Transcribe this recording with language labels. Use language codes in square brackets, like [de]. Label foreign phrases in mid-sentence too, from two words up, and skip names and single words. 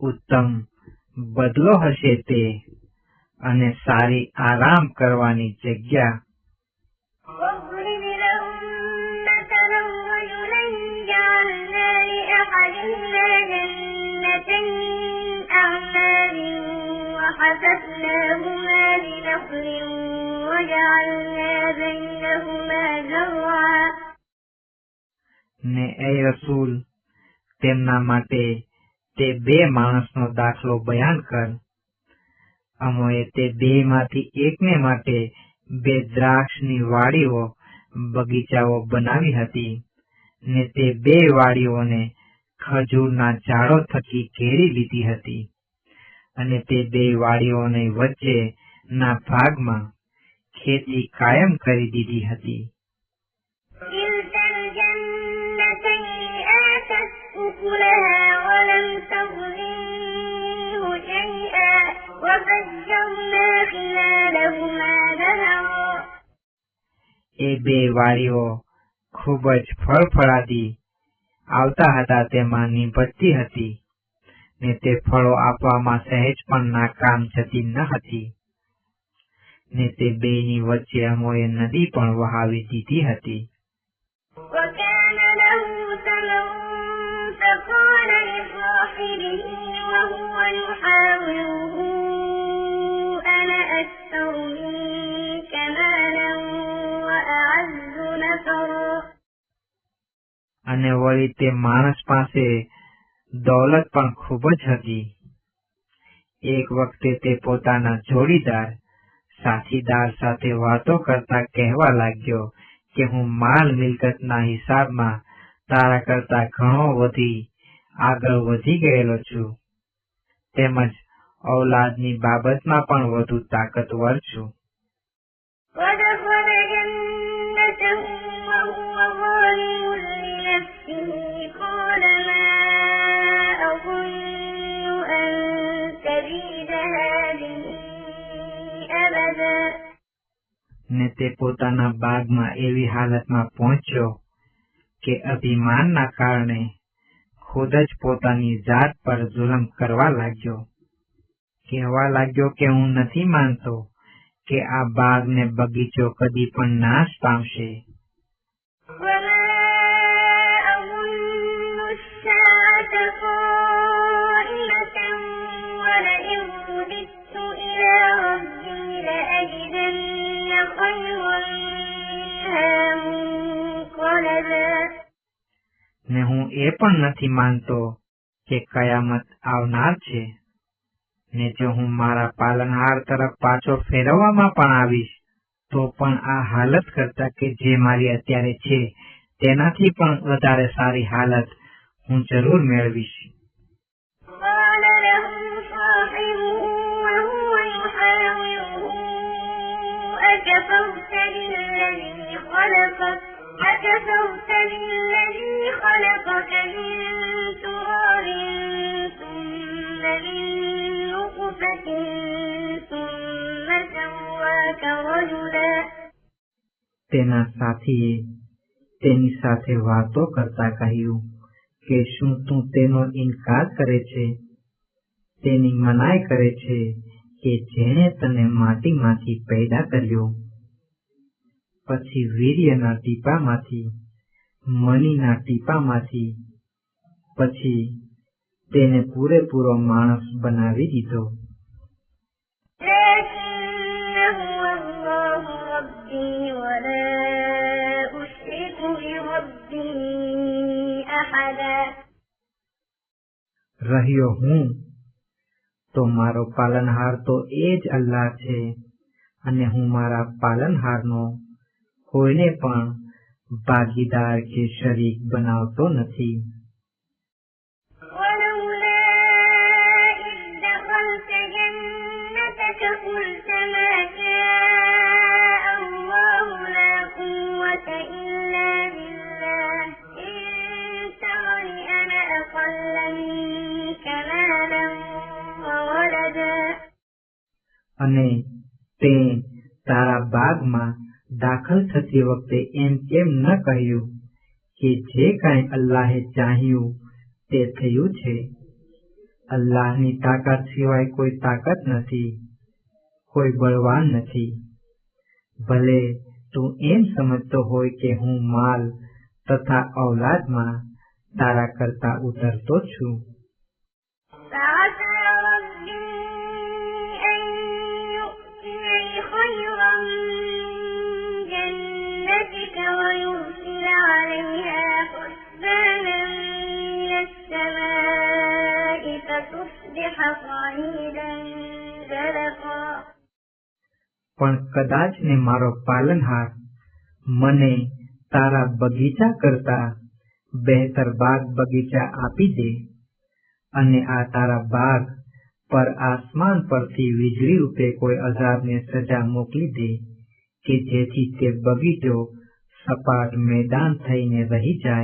[gu] ઉત્તમ બદલો હશે તે અને સારી આરામ કરવાની જગ્યા. [ar] واضرب لهم مثلا رجلين جعلنا لأحدهما جنتين أعناب وحففناهما بنخل وجعلنا بينهما زرعا. [gu] ને એ રસૂલ તેમના માટે તે બે માણસનો દાખલો બયાન કર. અમોએ તે બે માંથી એકને માટે બે દ્રાક્ષની વાડીઓ બગીચાઓ બનાવી હતી ને તે બે વાડીઓને ખજૂરના ઝાડો થકી ઘેરી લીધી હતી અને તે બે વાડીઓની વચ્ચે ના ભાગમાં ખેતી કાયમ કરી દીધી હતી. [ar] كلتا الجنتين آتت أكلها ولم تظلم منه شيئا وفجرنا خلالهما نهرا. [gu] એ બે વાડીઓ ખૂબ જ ફળફળાદી આવતા હતા તેમાં નીપજતી હતી ને તે ફળો આપવામાં સહેજ પણ નાકામ જતી ન હતી ને તે બેની વચ્ચે અમોએ નદી પણ વહાવી દીધી હતી. [ar] وكان له ثمر فقال لصاحبه وهو يحاوره أنا أكثر منك مالا وأعز نفرا. [gu] અને વળી તે માણસ પાસે દોલત પણ ખૂબ જ હતી. એક વખતે તે પોતાના જોડીદાર સાથીદાર સાથે વાતો કરતા કહેવા લાગ્યો કે હું માલ મિલકતના હિસાબમાં તારા કરતા ઘણો આગળ વધી ગયેલો છું તેમજ ઔલાદની બાબતમાં પણ વધુ તાકતવર છું. [ar] ودخل جنته وهو ظالم لنفسه قال ما أظن أن تبيد هذه أبدا. [gu] ને તે પોતાના બાગમાં એવી હાલતમાં પહોંચ્યો કે અભિમાનના કારણે ખુદ જ પોતાની જાત પર જુલમ કરવા લાગ્યો. કહેવા લાગ્યો કે હું નથી માનતો કે આ બાગ ને બગીચો કદી પણ નાશ પામશે. [ar] وما أظن الساعة قائمة ولئن رددت إلى ربي لأجدن خيرا منها منقلبا. [gu] ને હું એ પણ નથી માનતો કે કયામત આવનાર છે ને જો હું મારા પાલનહાર તરફ પાછો ફેરવવામાં પણ આવીશ તો પણ આ હાલત કરતા કે જે મારી અત્યારે છે તેનાથી પણ વધારે સારી હાલત હું જરૂર મેળવીશ. [ar] قال له صاحبه وهو يحاوره أكفرت بالذي خلقك من تراب ثم من نطفة ثم سواك رجلا. [gu] તેના સાથીએ તેની સાથે વાતો કરતા કહ્યું કે શું તું તેનો ઇનકાર કરે છે, તેની મનાઈ કરે છે કે જેણે તને માટીમાંથી પેદા કર્યો, પછી વીર્યના ટીપામાંથી, મણીના ટીપામાંથી, પછી તેને પૂરેપૂરો માણસ બનાવી દીધો. [ar] لكن هو الله ربي ولا أشرك بربي أحدا. [gu] રહ્યો હું તો મારો પાલનહાર તો એ જ અલ્લાહ છે અને હું મારા પાલનહારનો કોઈને પણ ભાગીદાર કે શરીક બનાવતો નથી. [ar] ولولا إذ دخلت جنتك قلت ما شاء الله لا قوة إلا بالله إن ترني أنا أقل منك مالا وولدا. [gu] અને તે તારા બાગમાં દાખલ થતી વખતે એમ કેમ ન કહ્યું કે જે કાંઈ અલ્લાહે ચાહ્યું તે થયું છે. અલ્લાહની તાકાત સિવાય કોઈ તાકાત નથી, કોઈ બળવાન નથી. ભલે તું એમ સમજતો હોય કે હું માલ તથા ઔલાદમાં તારા કરતા ઉતરતો છું. [ar] فعسى ربي أن يؤتيني خيرا من جنتك ويرسل عليها حسبانا من السماء فتصبح صعيدا زلقا. [gu] પણ કદાચ ને મારો પાલનહાર મને તારા બગીચા કરતા બહેતર બાગ બગીચા આપી દે અને આ તારા બાગ પર આસમાન પરથી વીજળી રૂપે કોઈ અઝાબને સજા મોકલી દે કે જેથી તે બગીચો સપાટ મેદાન થઈને રહી જાય.